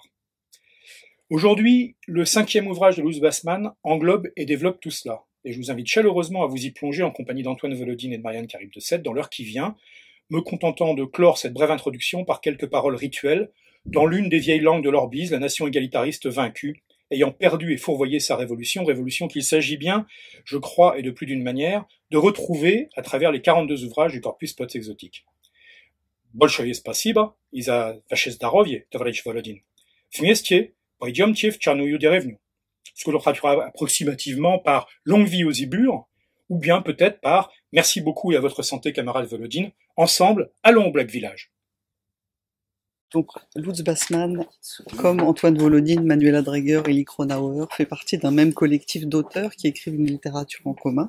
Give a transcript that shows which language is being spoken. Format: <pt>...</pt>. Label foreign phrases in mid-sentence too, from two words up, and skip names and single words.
<fr>Aujourd'hui, le 5e ouvrage de Lutz Bassmann englobe et développe tout cela, et je vous invite chaleureusement à vous y plonger en compagnie d'Antoine Volodine et de Marianne Charybde de Sète dans l'heure qui vient, me contentant de clore cette brève introduction par quelques paroles rituelles dans l'une des vieilles langues de l'Orbise, la nation égalitariste vaincue, ayant perdu et fourvoyé sa révolution qu'il s'agit bien, je crois, et de plus d'une manière, de retrouver à travers les 42 ouvrages du corpus post-exotique.</fr> <ru>Большое спасибо и за ваше здоровье, товарищ Volodine. Вместе пойдемте в чайную деревню.</ru> <fr>Ce que l'on traduira approximativement par longue vie aux Ibures, ou bien peut-être par merci beaucoup et à votre santé, camarade Volodine. Ensemble, allons au Black Village. Donc, Lutz Bassmann, comme Antoine Volodine, Manuela Dreger et Elie Kronauer, fait partie d'un même collectif d'auteurs qui écrivent une littérature en commun.</fr>